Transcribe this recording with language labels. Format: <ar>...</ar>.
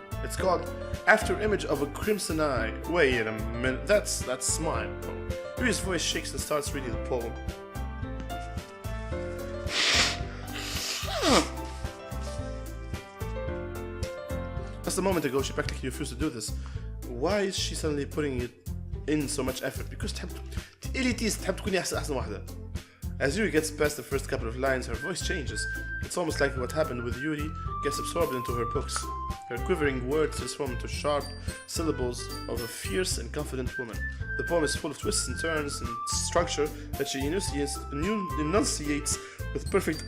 <en>It's called After Image of a Crimson Eye. Wait a minute, that's mine. Yuri's voice shakes and starts reading the poem. Just a moment ago, she practically refused to do this. Why is she suddenly putting it in so much effort?</en> <ar>Because تحب تكوني أحسن واحدة.</ar> <en>As Yuri gets past the first couple of lines, her voice changes. It's almost like what happened with Yuri gets absorbed into her books. Her quivering words transform into sharp syllables of a fierce and confident woman. The poem is full of twists and turns and structure that she enunciates with perfect...</en>